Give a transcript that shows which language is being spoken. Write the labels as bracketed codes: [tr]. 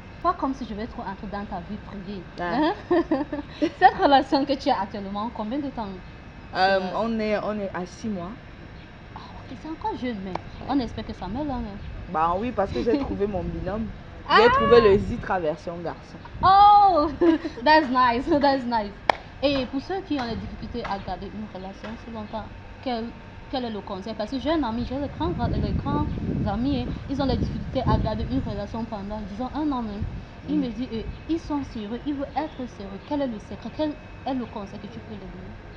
[fr] Pas comme si je vais trop entrer dans ta vie privée. Ouais. Cette relation que tu as actuellement, combien de temps? On est à 6 mois. Ok, c'est encore jeune, mais on espère que ça mêle. Bah oui, parce que j'ai trouvé mon binôme. J'ai trouvé le Zitra version garçon. [en] Oh, that's nice, that's nice. [fr] Et pour ceux qui ont des difficultés à garder une relation si longtemps, quel est le conseil? Parce que j'ai un ami, j'ai les grands amis, ils ont des difficultés à garder une relation pendant, disons, un an même. Il me dit, ils sont sérieux, ils veulent être sérieux. Quel est le secret? Quel est le conseil que tu peux leur donner?